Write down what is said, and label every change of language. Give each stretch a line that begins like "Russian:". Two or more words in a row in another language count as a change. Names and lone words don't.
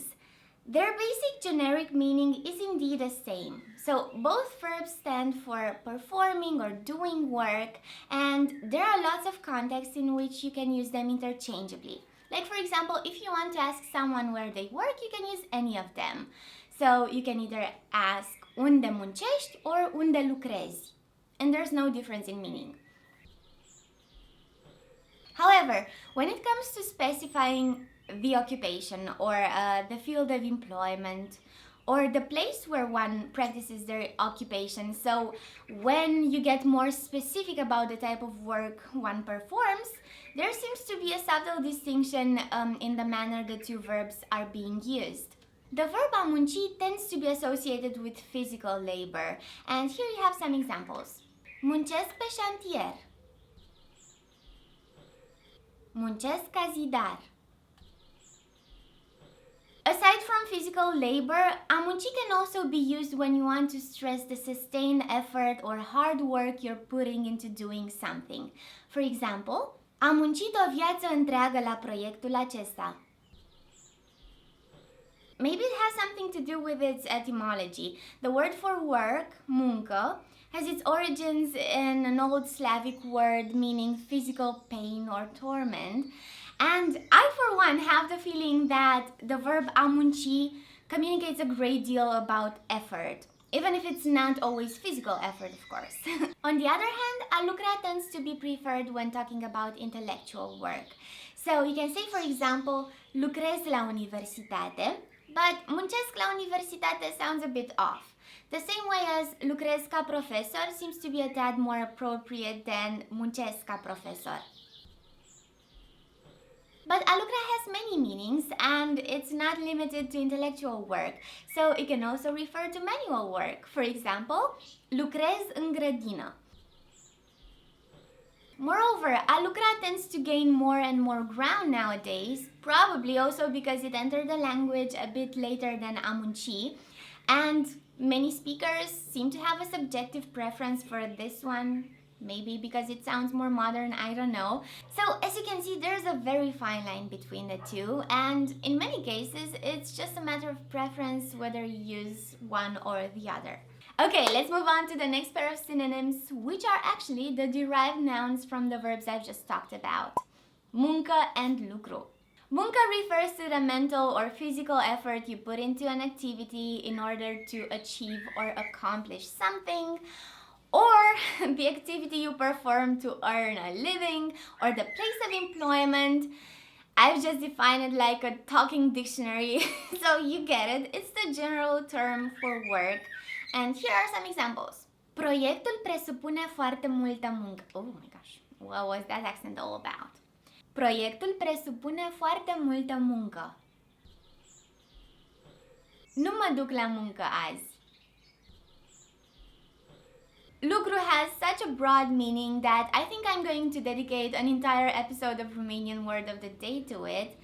English: Their basic generic meaning is indeed the same. So both verbs stand for performing or doing work, and there are lots of contexts in which you can use them interchangeably. Like, for example, if you want to ask someone where they work, you can use any of them. So you can either ask
Romanian: unde muncești
English: or
Romanian: unde lucrezi,
English: and there's no difference in meaning. However, when it comes to specifying the occupation or the field of employment or the place where one practices their occupation, so when you get more specific about the type of work one performs, there seems to be a subtle distinction in the manner the two verbs are being used. The verb
Romanian: a munci
English: tends to be associated with physical labor, and here you have some examples.
Romanian: Muncesc pe șantier. Muncesc ca zidar.
English: Aside from physical labor,
Romanian: a munci
English: can also be used when you want to stress the sustained effort or hard work you're putting into doing something. For example,
Romanian: am muncit o viață întreagă la proiectul acesta.
English: Maybe it has something to do with its etymology. The word for work, munca, has its origins in an old Slavic word meaning physical pain or torment. And I, for one, have the feeling that the verb
Romanian: a munci
English: communicates a great deal about effort, even if it's not always physical effort, of course. On the other hand,
Romanian: a lucra
English: tends to be preferred when talking about intellectual work. So you can say, for example,
Romanian: lucrez la universitate, but muncesc la universitate
English: sounds a bit off. The same way as
Romanian: lucrez ca profesor
English: seems to be a tad more appropriate than
Romanian: muncesc ca profesor.
English: But
Romanian: a lucra
English: has many meanings, and it's not limited to intellectual work, so it can also refer to manual work. For example,
Romanian: lucrez în grădină.
English: Moreover,
Romanian: a lucra
English: tends to gain more and more ground nowadays, probably also because it entered the language a bit later than
Romanian: a munci,
English: and many speakers seem to have a subjective preference for this one. Maybe because it sounds more modern, I don't know. So as you can see, there's a very fine line between the two, and in many cases it's just a matter of preference whether you use one or the other. Okay, let's move on to the next pair of synonyms, which are actually the derived nouns from the verbs I've just talked about. Munca and lucru. Munca refers to the mental or physical effort you put into an activity in order to achieve or accomplish something, or the activity you perform to earn a living, or the place of employment. I've just defined it like a talking dictionary, so you get it. It's the general term for work. And here are some examples.
Romanian: Proiectul presupune foarte multă muncă.
English: Oh my gosh, what was that accent all about?
Romanian: Proiectul presupune foarte multă muncă. Nu mă duc la muncă azi.
English: Lucru has such a broad meaning that I think I'm going to dedicate an entire episode of Romanian Word of the Day to it.